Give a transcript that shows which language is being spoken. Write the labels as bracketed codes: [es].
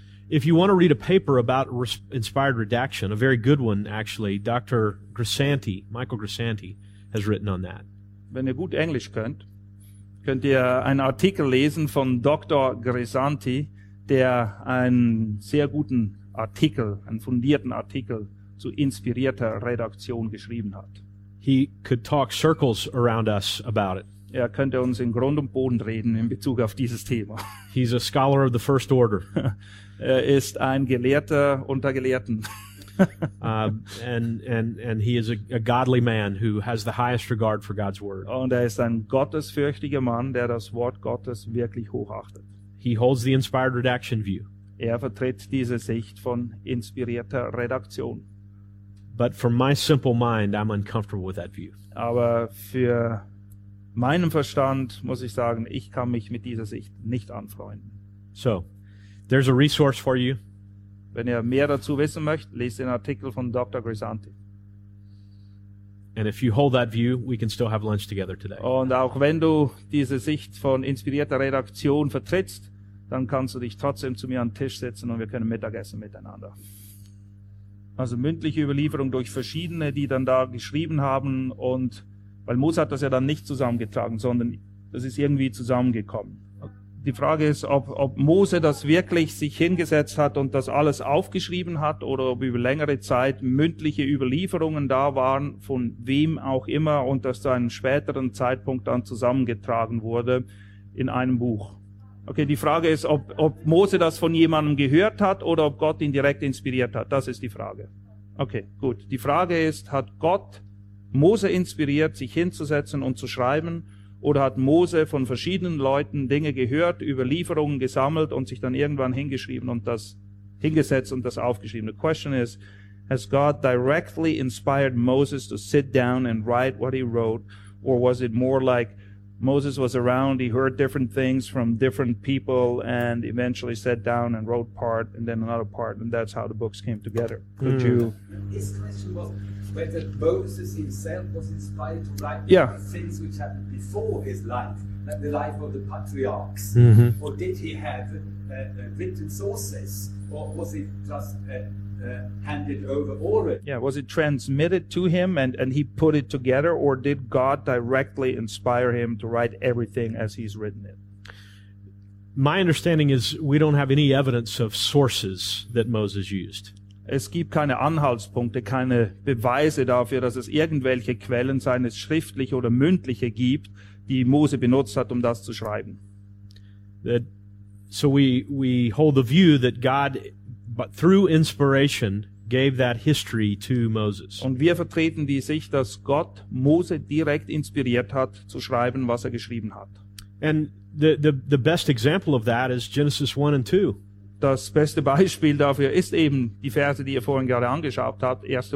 [en] If you want to read a paper about inspired redaction, a very good one actually, Dr. Grisanti, Michael Grisanti, has written on that. [de] Wenn ihr gut Englisch könnt, könnt ihr einen Artikel lesen von Dr. Grisanti, der einen sehr guten Artikel, einen fundierten Artikel zu inspirierter Redaktion geschrieben hat. [en] He could talk circles around us about it. [de] Er könnte uns in Grund und Boden reden in Bezug auf dieses Thema. [en] He's a scholar of the first order. [de] Er ist ein Gelehrter unter Gelehrten. [en] and he is a godly man who has the highest regard for God's word. [de] Und er ist ein gottesfürchtiger Mann, der das Wort Gottes wirklich hochachtet. [en] He holds the inspired redaction view. [de] Er vertritt diese Sicht von inspirierter Redaktion. [en] But for my simple mind, I'm uncomfortable with that view. [de] Aber für meinem Verstand muss ich sagen, ich kann mich mit dieser Sicht nicht anfreunden. [en] So, there's a resource for you. [de] Wenn ihr mehr dazu wissen möchtet, lest den Artikel von Dr. Grisanti. [en] And if you hold that view, we can still have lunch together today. [de] Und auch wenn du diese Sicht von inspirierter Redaktion vertrittst, dann kannst du dich trotzdem zu mir an den Tisch setzen und wir können Mittagessen miteinander. Also mündliche Überlieferung durch verschiedene, die dann da geschrieben haben, und weil Mose hat das ja dann nicht zusammengetragen, sondern das ist irgendwie zusammengekommen. Die Frage ist, ob Mose das wirklich sich hingesetzt hat und das alles aufgeschrieben hat, oder ob über längere Zeit mündliche Überlieferungen da waren, von wem auch immer, und das zu einem späteren Zeitpunkt dann zusammengetragen wurde in einem Buch. Okay, die Frage ist, ob Mose das von jemandem gehört hat oder ob Gott ihn direkt inspiriert hat. Das ist die Frage. Okay, gut. Die Frage ist, hat Gott Mose inspiriert, sich hinzusetzen und zu schreiben, oder hat Mose von verschiedenen Leuten Dinge gehört, Überlieferungen gesammelt und sich dann irgendwann hingeschrieben und das hingesetzt und das aufgeschrieben? [en] The question is, has God directly inspired Moses to sit down and write what he wrote, or was it more like Moses was around, he heard different things from different people and eventually sat down and wrote part and then another part, and that's how the books came together? Could you? His question was whether Moses himself was inspired to write things which happened before his life, like the life of the patriarchs, mm-hmm. or did he have written sources, or was it just handed over already? Yeah, was it transmitted to him and he put it together, or did God directly inspire him to write everything as he's written it? My understanding is we don't have any evidence of sources that Moses used. [de] Es gibt keine Anhaltspunkte, keine Beweise dafür, dass es irgendwelche Quellen, seien es schriftliche oder mündliche, gibt, die Mose benutzt hat, um das zu schreiben. [en] So we hold the view that God, but through inspiration, gave that history to Moses. [de] Und wir vertreten die Sicht, dass Gott Mose direkt inspiriert hat, zu schreiben, was er geschrieben hat. [en] And the best example of that is Genesis 1 and 2. [de] Das beste Beispiel dafür ist eben die Verse, die ihr vorhin gerade angeschaut habt, 1.